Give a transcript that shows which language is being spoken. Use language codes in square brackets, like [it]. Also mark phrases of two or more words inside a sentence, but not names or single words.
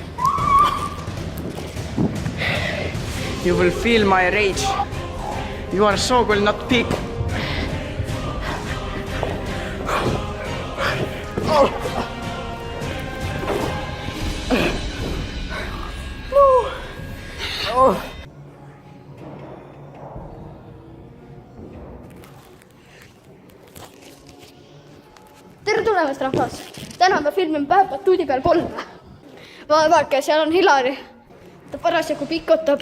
[en] You will feel my rage. You are Sookoll, not pig. Oh. No. Oh. [et] Tere tulemast, rahvas! Täna me filmime Päevpatuudi peal kolme. Vaadake, seal on Hilari. Ta parasjagu pikotab.